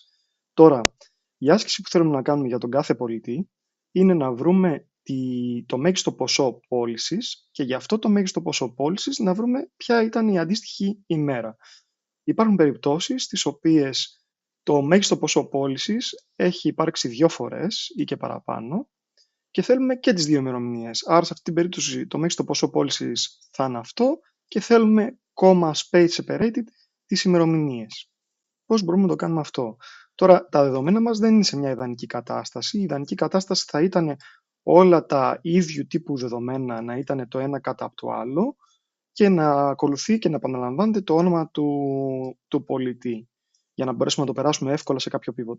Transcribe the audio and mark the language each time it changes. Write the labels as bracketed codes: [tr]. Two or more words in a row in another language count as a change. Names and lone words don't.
[el] Τώρα, η άσκηση που θέλουμε να κάνουμε για τον κάθε πολιτή είναι να βρούμε το μέγιστο ποσό πώλησης και για αυτό το μέγιστο ποσό πώλησης να βρούμε ποια ήταν η αντίστοιχη ημέρα. Υπάρχουν περιπτώσεις στις οποίες το μέγιστο ποσό πώλησης έχει υπάρξει 2 φορές ή και παραπάνω και θέλουμε και τις 2 ημερομηνίες. Άρα σε αυτή την περίπτωση το μέγιστο ποσό πώλησης θα είναι αυτό και θέλουμε [en] comma space separated [el] τις ημερομηνίες. Πώς μπορούμε να το κάνουμε αυτό? Τώρα, τα δεδομένα μας δεν είναι σε μια ιδανική κατάσταση. Η ιδανική κατάσταση θα ήταν όλα τα ίδιου τύπου δεδομένα να ήταν το ένα κάτω από το άλλο και να ακολουθεί και να επαναλαμβάνεται το όνομα του πολιτή για να μπορέσουμε να το περάσουμε εύκολα σε κάποιο pivot.